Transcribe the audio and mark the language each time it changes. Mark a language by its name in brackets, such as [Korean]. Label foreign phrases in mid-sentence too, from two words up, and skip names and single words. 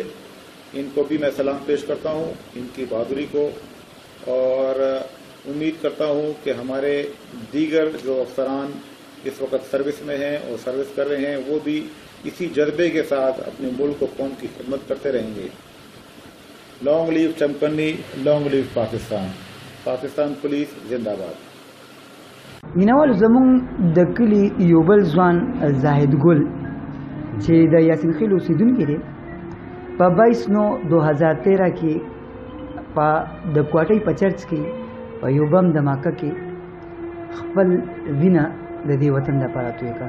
[Urdu] ان کو بھی میں سلام پیش کرتا ہوں ان کی بہادری کو، اور امید کرتا ہوں کہ ہمارے دیگر جو افسران اس وقت سروس میں ہیں اور سروس کر رہے ہیں وہ بھی اسی جذبے کے ساتھ اپنے ملک و قوم کی خدمت کرتے رہیں گے. [English] long live Chamkani, long live Pakistan. [Urdu] پاکستان پولیس زندہ باد. [Pashto] مینوال، زمونږ د کلي یو بل ځوان زاهد ګل چې د یاسین خیل اوسېدونکی دی په 22/9/2013 کې په د کوټۍ په چرچ کې په یو بم دماکه کې خپل وینه د دې وطن لپاره توی کړه.